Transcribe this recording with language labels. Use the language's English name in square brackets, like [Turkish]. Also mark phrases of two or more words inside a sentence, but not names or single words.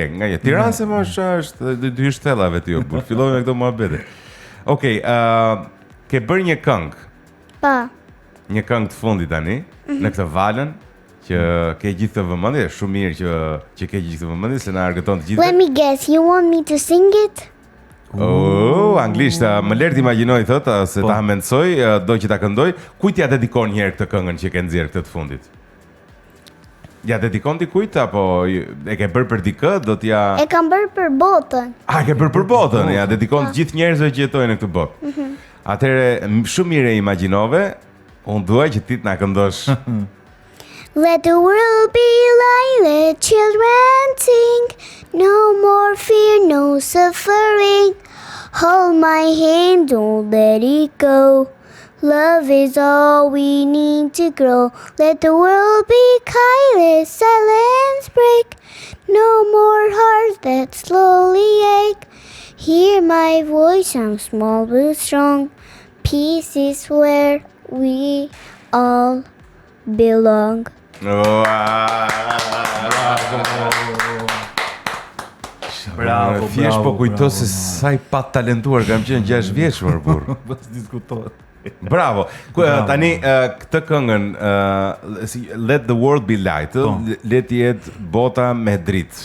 [Albanian] Tiranë se më është dy shtellave ti, po fillojmë me këto muhabete. Okej, ke bërë një këngë. Po. Një këngë të fundit tani, në këtë valën që ke gjithë të vëmendje, shumë mirë që ke gjithë të vëmendje se na argëton të gjithë. [English] Let me guess, you want me to sing it? [Albanian] Anglisht, më lër të imagjinoj thot, se ta mendsoj, do që ta këndoj, kujt ja dedikon një herë këtë këngën që ke nxjerr këtë të fundit? Ja dedikon ti kujt apo e ke bërë për dikë, do t'ja E kam bërë për botën. E ke bërë për botën, ja dedikon të gjithë njerëzve që jetojnë në këtë botë. Atëherë shumë mirë e imagjinove, unë dua që ti të na këndosh. [English] Let the world be like the children sing. No more fear, no suffering. Hold my hand, don't let it go. Love is all we need to grow. Let the world be kind, let silence break. No more hearts that slowly ache. Hear my voice, I'm small but strong. Peace is where we all belong. [Albanian] Bravo. Thjesht po kujto se sa I pa talentuar kam qenë 6 vjeç më burr. Pas diskutohet. Bravo. Tani këtë këngën Let the World Be Light, le të jetë bota me dritë.